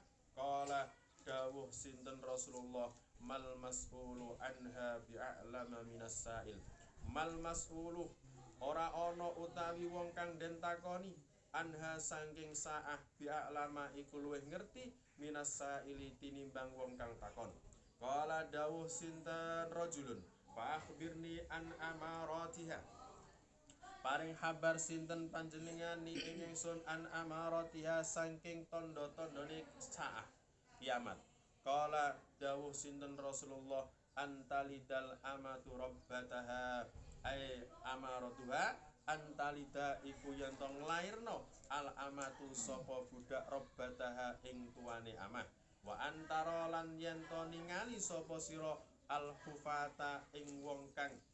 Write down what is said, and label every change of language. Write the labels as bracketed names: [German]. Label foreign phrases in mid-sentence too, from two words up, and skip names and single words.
[Arabic] Kala dawuh sinten Rasulullah ما المسؤول عنها بأعلم من السائل. ما المسؤول [Javanese] ora ana utawi wong kang den takoni anha saking saah bi'a'lama iku luwih ngerti [Arabic] من السائل [Javanese] tinimbang wong kang takon. [Arabic] Kala dawuh sinten رجل فأخبرني عن أمارتها. [Javanese] Paring kabar sinten panjenengan ni ingsun [Arabic] عن أمارتها [Javanese] saking tondo-tondone saah kiamat. Kala dawuh sinten Rasulullah [Arabic] أن تلد الأمة ربتها أي أمارتها أن تلد [Javanese] iku yen to nglairno [Arabic] الأمة [Javanese] sapa budak rabbataha ing tuane amah [Arabic] وأن ترى [Javanese] lan yen to ningali sapa sira [Arabic] الحفاة [Javanese] ing wong kang